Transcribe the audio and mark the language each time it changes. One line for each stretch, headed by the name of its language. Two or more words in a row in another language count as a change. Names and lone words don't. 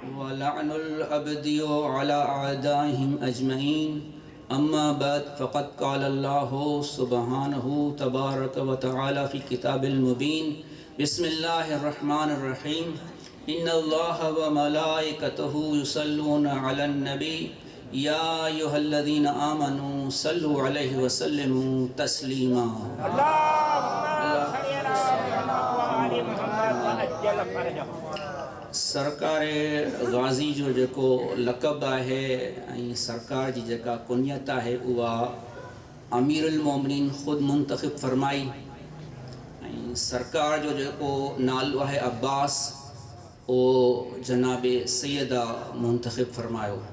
Arabic: ولعن العبد على أعدائهم أجمعين أما بعد فقد قال الله سبحانه تبارك وتعالى في كتاب المبين بسم الله الرحمن الرحيم إن الله وملائكته يصلون على النبي يا أيها الذين آمنوا صلوا عليه وسلموا تسليما اللهم صل على محمد وآل محمد وجل فرجهم
Sindhi: सरकार गाज़ी जो जेको लक़ब आहे ऐं सरकार जी जेका कुनियत आहे उहा
Arabic: أمير المؤمنين
Sindhi: ख़ुदि मुंतख़िब फरमाई ऐं सरकार जो जेको नालो आहे अब्बास उहो जनाबे सैयदा मुंतख़िब फरमायो।